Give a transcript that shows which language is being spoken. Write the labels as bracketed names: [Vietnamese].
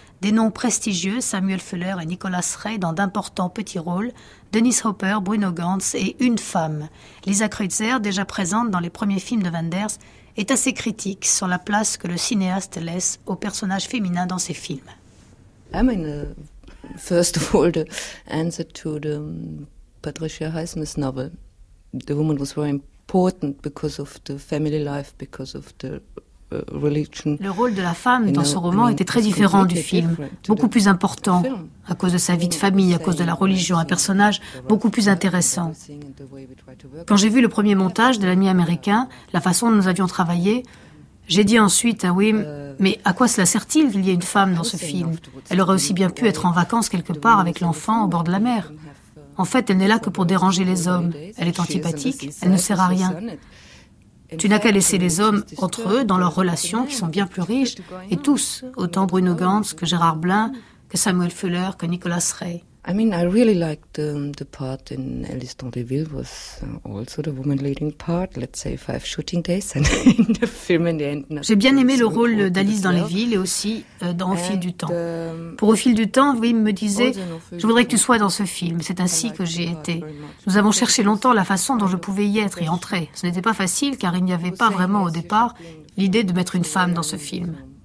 [French] Des noms prestigieux, Samuel Fuller et Nicolas Ray dans d'importants petits rôles, Dennis Hopper, Bruno Gantz et une femme. Lisa Kreutzer, déjà présente dans les premiers films de Wenders, est assez critique sur la place que le cinéaste laisse aux personnages féminins dans ses films. [English] I mean, first of all, the answer to the Patricia Highsmith novel. The woman was very important because of the family life, because of the... [French] Le rôle de la femme dans ce roman était très différent du film, beaucoup plus important à cause de sa vie de famille, à cause de la religion, un personnage beaucoup plus intéressant. Quand j'ai vu le premier montage de l'ami américain, la façon dont nous avions travaillé, j'ai dit ensuite à Wim, mais à quoi cela sert-il qu'il y ait une femme dans ce film? Elle aurait aussi bien pu être en vacances quelque part avec l'enfant au bord de la mer. En fait, elle n'est là que pour déranger les hommes. Elle est antipathique, elle ne sert à rien. Tu n'as qu'à laisser les hommes entre eux, dans leurs relations, qui sont bien plus riches, et tous, autant Bruno Gantz que Gérard Blin, que Samuel Fuller, que Nicolas Ray. [English] I mean, I really liked the part in Alice dans les Villes was also the woman leading part. Let's say 5 shooting days and in the film in the end. [French] J'ai bien aimé le rôle d'Alice dans les Villes et aussi dans Au fil du temps. Pour Au fil du temps, Wim me disait, je voudrais que tu sois dans ce film. C'est ainsi que j'y étais. Nous avons cherché longtemps la façon dont je pouvais y être et entrer. Ce n'était pas facile car il n'y avait pas vraiment au départ l'idée de mettre une femme dans ce film.